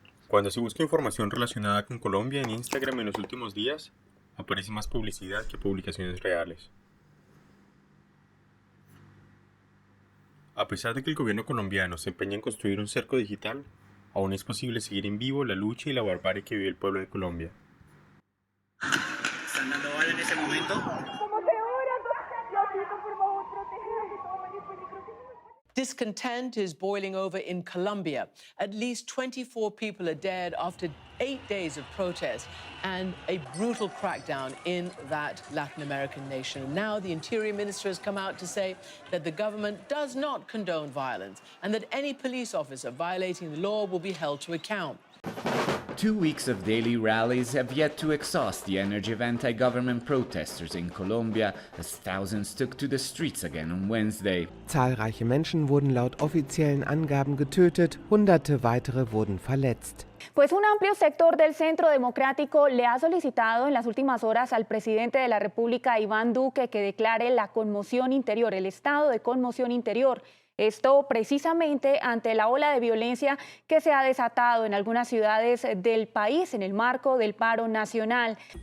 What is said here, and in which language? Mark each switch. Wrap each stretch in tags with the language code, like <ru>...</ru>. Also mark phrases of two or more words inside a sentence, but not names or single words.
<es>Cuando se busca información relacionada con Colombia en Instagram en los últimos días, aparece más publicidad que publicaciones reales. A pesar de que el gobierno colombiano se empeña en construir un cerco digital, aún es posible seguir en vivo la lucha y la barbarie que vive el pueblo de Colombia. ¿Están dando bala en ese momento?</es> <en>Discontent is boiling over in Colombia. At least 24 people are dead after 8 days of protest and a brutal crackdown in that Latin American nation. Now the Interior Minister has come out to say that the government does not condone violence and that any police officer violating the law will be held to account. 2 weeks of daily rallies have yet to exhaust the energy of anti-government protesters in Colombia as thousands took to the streets again on Wednesday.</en> <de>Zahlreiche Menschen wurden laut offiziellen Angaben getötet, Hunderte weitere wurden verletzt.</de> <es>Pues un amplio sector del Centro Democrático le ha solicitado en las últimas horas al presidente de la República, Iván Duque, que declare la conmoción interior, el estado de conmoción interior. Esto precisamente ante la ola de violencia que se ha desatado en algunas ciudades del país en el marco del paro nacional.</es>